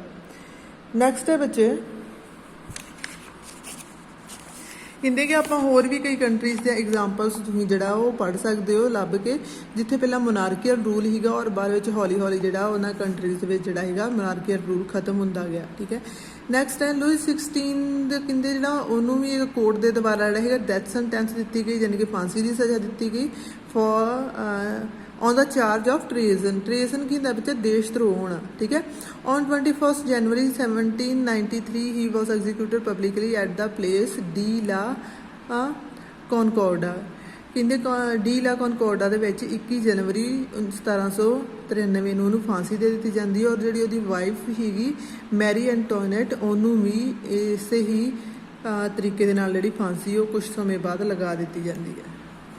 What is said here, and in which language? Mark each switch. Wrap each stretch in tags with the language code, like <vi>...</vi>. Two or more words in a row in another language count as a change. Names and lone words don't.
<pa>ਨੈਕਸਟ ਹੈ ਬੱਚੇ, ਕਹਿੰਦੇ ਕਿ ਆਪਾਂ ਹੋਰ ਵੀ ਕਈ ਕੰਟਰੀਜ਼ ਦੇ ਐਗਜ਼ਾਮਪਲਸ ਤੁਸੀਂ ਜਿਹੜਾ ਉਹ ਪੜ੍ਹ ਸਕਦੇ ਹੋ ਲੱਭ ਕੇ, ਜਿੱਥੇ ਪਹਿਲਾਂ</pa> <en>monarchical rule</en> <pa>ਸੀਗਾ ਔਰ ਬਾਅਦ ਵਿੱਚ ਹੌਲੀ ਹੌਲੀ ਜਿਹੜਾ ਉਹਨਾਂ ਕੰਟਰੀਜ਼ ਦੇ ਵਿੱਚ ਜਿਹੜਾ ਹੈਗਾ</pa> <en>monarchical rule</en> <pa>ਖਤਮ ਹੁੰਦਾ ਗਿਆ। ਠੀਕ ਹੈ। ਨੈਕਸਟ ਹੈ ਲੂਈ 16 ਦੇ ਕਹਿੰਦੇ ਜਿਹੜਾ ਉਹਨੂੰ ਵੀ ਇੱਕ ਕੋਰਟ ਦੇ ਦੁਆਰਾ ਜਿਹੜਾ ਹੈਗਾ</pa> <en>death sentence</en> <pa>ਦਿੱਤੀ ਗਈ, ਯਾਨੀ ਕਿ ਫਾਂਸੀ ਦੀ ਸਜ਼ਾ ਦਿੱਤੀ ਗਈ</pa> <en>for on the charge of treason</en> <pa>ਕੀ ਹੁੰਦਾ ਬੱਚਾ? ਦੇਸ਼ ਧਰੋਹ ਹੋਣਾ। ਠੀਕ ਹੈ।</pa> <en>On 21 January 1793 he was executed publicly at the place ਡੀ ਲਾ ਕੌਨਕੋਰਡਾ।</en> <pa>ਕਹਿੰਦੇ ਡੀ ਲਾ ਕੌਨਕੋਰਡਾ ਦੇ ਵਿੱਚ 21 ਜਨਵਰੀ 1793 ਨੂੰ ਉਹਨੂੰ ਫਾਂਸੀ ਦੇ ਦਿੱਤੀ ਜਾਂਦੀ ਹੈ। ਔਰ ਜਿਹੜੀ ਉਹਦੀ ਵਾਈਫ ਸੀਗੀ ਮੈਰੀ ਐਂਟੋਨੇਟ, ਉਹਨੂੰ ਵੀ ਇਸੇ ਹੀ ਤਰੀਕੇ ਦੇ ਨਾਲ ਜਿਹੜੀ ਫਾਂਸੀ ਉਹ ਕੁਝ ਸਮੇਂ ਬਾਅਦ ਲਗਾ ਦਿੱਤੀ ਜਾਂਦੀ ਹੈ।</pa>